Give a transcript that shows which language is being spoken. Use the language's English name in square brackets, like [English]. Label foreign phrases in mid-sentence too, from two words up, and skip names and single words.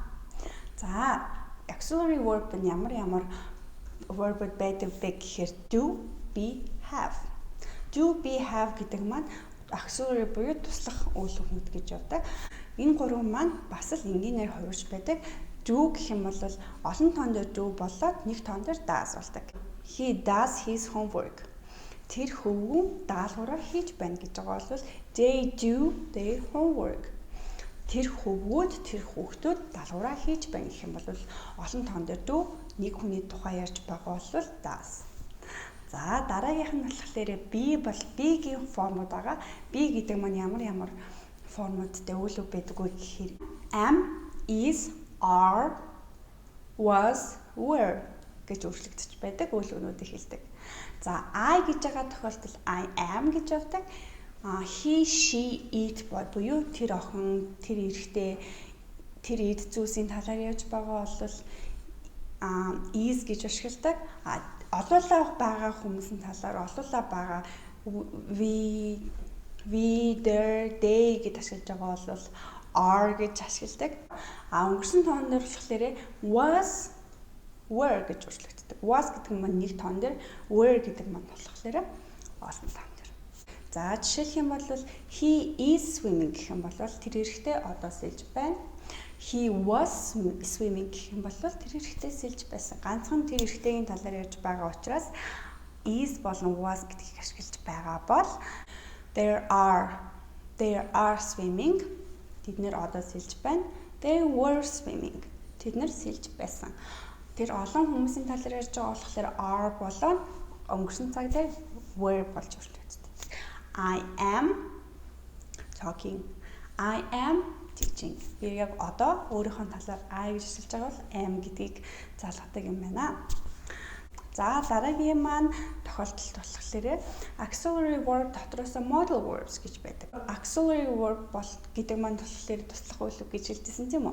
[Mongolian] За [English] auxiliary verb [Mongolian] нь ямар verb байдаг вэ гэхээр [English] do, be, have. Do, be, have [Mongolian] гэдэг маань auxiliary буюу туслах үйл өгнүүд гэж явдаг. Энэ гурван маань бас л энгийнээр хувирч байдаг. Do гэх юм бол олон тоон дээр do болоод нэг тоон дээр does болдог. [English] He does his homework. [Mongolian] Тэр хөвгүүн даалгавраа хийж байна гэж байгаа бол [English] they do their homework. [Mongolian] Тэр хөвгүүд тэр хүүхдүүд даалгавраа хийж байна гэх юм бол олон тоон дээр do, нэг хүний тухай ярьж байгаа бол does. За дараагийнх нь болохоор be бол be-гийн формууд байгаа. Be гэдэг маань ямар формуудтай үйл үг байдаг вэ гэхээр [English] am, is, are, was, were [Mongolian] гэж өөрчлөгдөж байдаг үйл өгнүүдийг хэлдэг. За I гэж байгаа тохиолдолд [English] I am [Mongolian] гэж явдаг. [English] He, she, it [Mongolian] буюу тэр охин, тэр эрэгтэй, тэр эд зүйлсийн талаар ярьж байгаа бол is гэж ашигладаг. Олуулаа байгаа хүмүүсийн талаар олуулаа байгаа [English] we, there, they [Mongolian] гэж ашиглаж байгаа бол are гэж ашигладаг. Өнгөрсөн тоон дээр болохоор [English] was, were [Mongolian] гэж өөрчлөгддөг. Was гэдэг нь нэг тоон дээр, were гэдэг нь болохоор олон тоон дээр. За жишээлх юм бол [English] he is swimming [Mongolian] гэх юм бол тэр эрэгтэй одоо сэлж байна. [English] He was swimming [Mongolian] гэх юм бол тэр эрэгтэй сэлж байсан. Ганцхан тэр эрэгтэйгийн талаар ярьж байгаа учраас is болон was гэдгийг ашиглаж байгаа бол [English] They are swimming. [Mongolian] Тэд нэр одоо сэлж байна. [English] They were swimming. [Mongolian] Тэд нэр сэлж байсан. Тэр олон хүмүүсийн талаар ярьж байгаа болохоор are болон өнгөрсөн цаг дээр were болж өөрчлөгддөг. [English] I am talking. I am teaching. [Mongolian] Би яг одоо өөрийнхөө талаар I гэж хэлж байгаа бол am гэдгийг залгадаг юм байна. За дараагийн маань тохиолдолд болохоор [English] auxiliary verb [Mongolian] дотроос [English] modal verbs [Mongolian] гэж байдаг. [English] Auxiliary verb [Mongolian] бол гэдэг маань болохоор туслах үйл үг гэж хэлжсэн тийм үү?